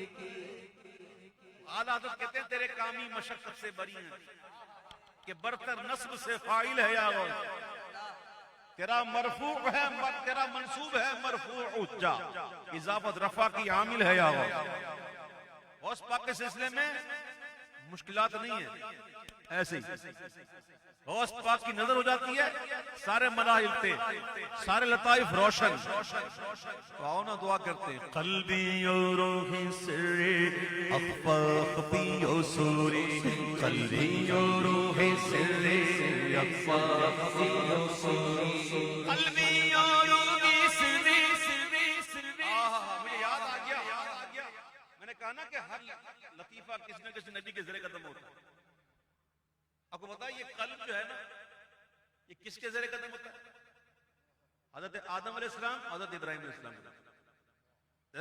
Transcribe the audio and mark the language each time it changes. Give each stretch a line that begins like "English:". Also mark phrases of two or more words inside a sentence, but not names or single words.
Urdu: اعلیٰ حضرت کہتے ہیں تیرے کامی مشقت سے بری ہیں کہ برتر نصب سے فاعل ہے یا غوث، تیرا مرفوع ہے، تیرا منصوب ہے مرفوع اچا، اضافت رفع کی عامل ہے یا غوث۔ غوث پاک کے سلسلے میں مشکلات نہیں ہیں، ایسے ہی غوث پاک کی نظر ہو جاتی ہے، سارے مراحل تھے، سارے لطائف روشن۔ تو آؤ نا دعا کرتے ہیں، قلبی و روحی سری اخفا خفی و سوری، قلبی و روحی سری اخفا خفی و سوری، قلبی و روحی سری مجھے یاد آ گیا، میں نے کہا نا کہ ہر لطیفہ کسی نہ کسی نبی کے زیر قدم ہوتا ہے۔ آپ کو پتا ہے یہ قلب جو ہے نا، یہ کس کے زیر قدم ہوتا ہے؟ حضرت آدم علیہ السلام، حضرت ابراہیم علیہ السلام۔